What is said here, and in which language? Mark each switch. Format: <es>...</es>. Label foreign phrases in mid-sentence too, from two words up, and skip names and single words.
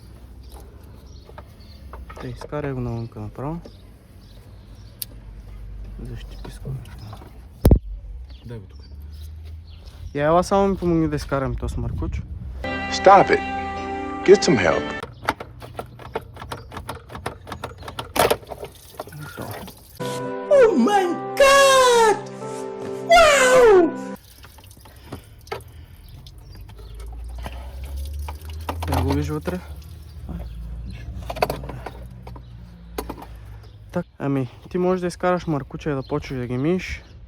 <bg>Изкарай го навънка направо. защипи скоро. Дай го тук. Я ела само ми помогни да изкарам този маркуч.</bg> <en>Stop it. Get some help.</en> <bg>Я го виж вътре. Так, ами, ти можеш да изкараш маркуча и да почваш да ги миеш.</bg>